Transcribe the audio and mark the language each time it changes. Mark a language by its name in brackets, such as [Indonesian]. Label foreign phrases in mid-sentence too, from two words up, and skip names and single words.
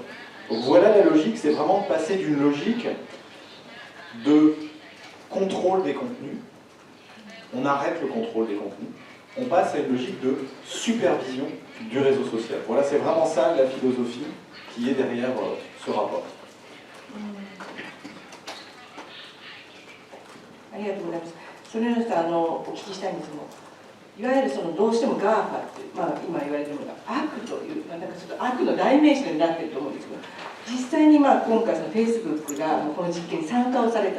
[French] Donc voilà la logique, c'est vraiment de passer d'une logique de contrôle des contenus, on arrête le contrôle des contenus, on passe à une logique de supervision du réseau social. Voilà, c'est vraiment ça la philosophie qui est derrière ce rapport. [Japanese] ありがとうございます。それの人お聞きしたいんですもん。いわゆるどうしても GAFA って、今言われているのが悪という、なんかちょっと悪の代名詞になっていると思うんですけど、実際に今回Facebook がこの実験に参加をされた。